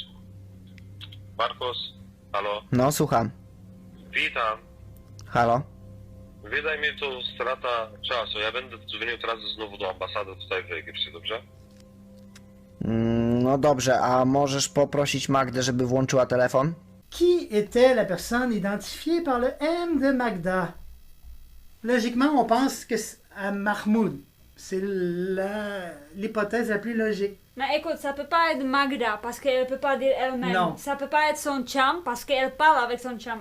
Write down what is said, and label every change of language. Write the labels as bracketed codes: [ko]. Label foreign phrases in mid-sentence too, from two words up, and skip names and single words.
[pl] Markus. Halo. No, słucham. Witam. Halo? Wydaj mi tu strata czasu. Ja będę dzwonił teraz znowu do ambasady tutaj w Egipcie, dobrze? No dobrze, a możesz poprosić Magdę, żeby włączyła telefon? [fr] Qui était la personne identifiée par le M de Magda? Logiquement, on pense que c'est à Mahmoud. C'est l'hypothèse la plus logique. Mais écoute, ça peut pas être Magda parce qu'elle peut pas dire elle-même. Non. Ça peut pas être son chum parce qu'elle parle avec son chum.